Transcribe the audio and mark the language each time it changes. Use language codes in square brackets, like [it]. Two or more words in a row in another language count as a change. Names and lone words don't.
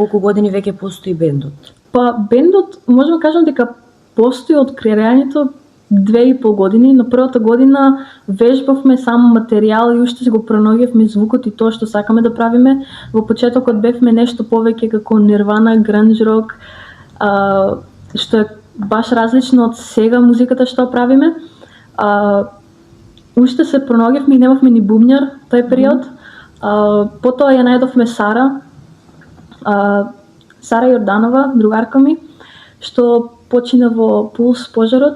[mk] Колку години веќе постои бендот? Па бендот можеме да кажам дека постои од креирањето 2,5 години. На првата година вежбавме само материјал и уште го пронаоѓавме звукот и тоа што сакаме да правиме. Во почетокот бевме нешто повеќе како Nirvana, [en] grunge rock, [mk] што е баш различно од сега музиката што правиме. Уште се пронаоѓавме и немавме ни бубњар тој период. Потоа ја најдовме Сара Јорданова, другарка ми, што почина во Пулс пожарот.